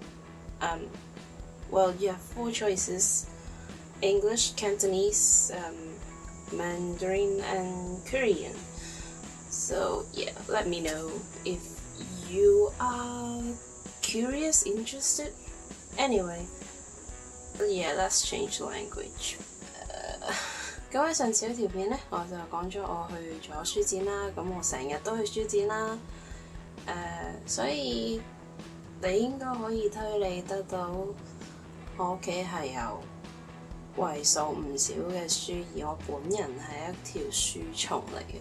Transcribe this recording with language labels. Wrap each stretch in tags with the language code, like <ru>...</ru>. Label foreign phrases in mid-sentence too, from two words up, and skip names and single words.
<en>Well, you have 4 choices: English, Cantonese, Mandarin, and Korean. So yeah, let me know if you are curious, interested. Anyway, yeah, let's change language.</en> <yue>咁喺上次嗰條片呢，我就講咗我去咗書展啦，咁我成日都去書展啦，所以你應該可以推理得到我屋企係有為數唔少嘅書，而我本人係一條書蟲嚟嘅。</yue>